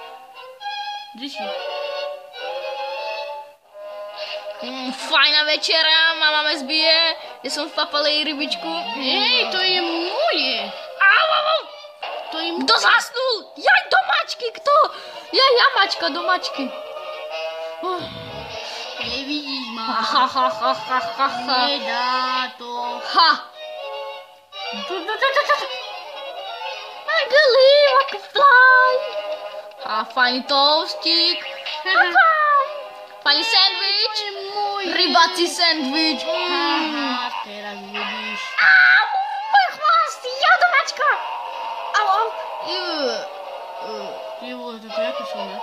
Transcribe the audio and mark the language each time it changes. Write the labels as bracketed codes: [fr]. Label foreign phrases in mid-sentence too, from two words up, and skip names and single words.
[sk] Fajná večera, mama me zbije, že som vpapal jej rybičku. Hej, to je moje. Au. To je moje. Kto zasnul? Jaj, do mačky, kto? Ja mačka, do mačky. Nevidíš ma. Ha. Nedá to. Ha. [en] I believe I can fly. [sk] A fajný toastík. Fajný sandwich. Rybací sandwich. Haha, teraz vidíš. Au, môj chvost, ja do mačka. Au. Ty vole, to jaké sú, ne?